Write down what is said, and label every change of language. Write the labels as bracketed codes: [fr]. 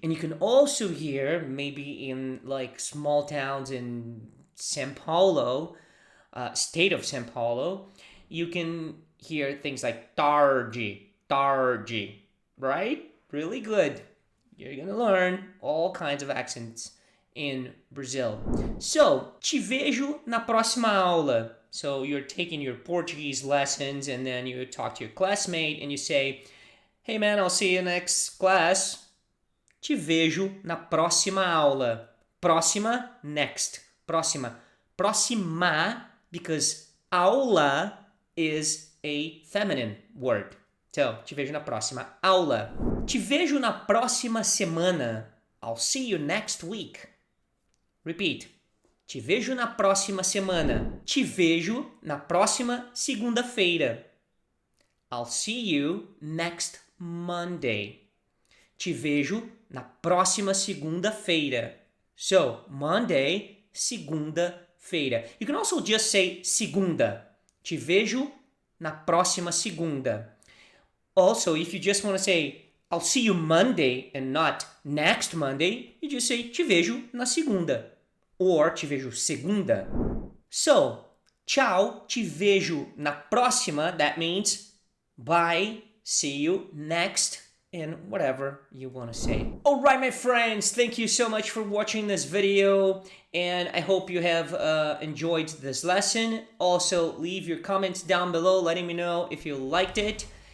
[en] And you can also hear, maybe in like small towns in São Paulo, state of São Paulo, you can hear things like tarde, tarde, right? Really good. You're gonna learn all kinds of accents in Brazil. [pt] So, te vejo na próxima aula. [en] So you're taking your Portuguese lessons and then you talk to your classmate and you say, hey man, I'll see you next class. [pt] Te vejo na próxima aula. Próxima, [en] next. [pt] Próxima. [en] Próxima, because aula is a feminine word. [pt] So, te vejo na próxima aula. Te vejo na próxima semana. [en] I'll see you next week. Repeat. [pt] Te vejo na próxima semana. Te vejo na próxima segunda-feira. [en] I'll see you next Monday. [pt] Te vejo na próxima segunda-feira. [en] So, Monday, segunda-feira. You can also just say segunda. [pt] Te vejo na próxima segunda. [en] Also, if you just want to say, I'll see you Monday and not next Monday, you just say, [pt] te vejo na segunda. Or te vejo segunda. So, tchau, te vejo na próxima. [en] That means bye, see you next, and whatever you want to say. Alright, my friends, thank you so much for watching this video, and I hope you have enjoyed this lesson. Also, leave your comments down below letting me know if you liked it.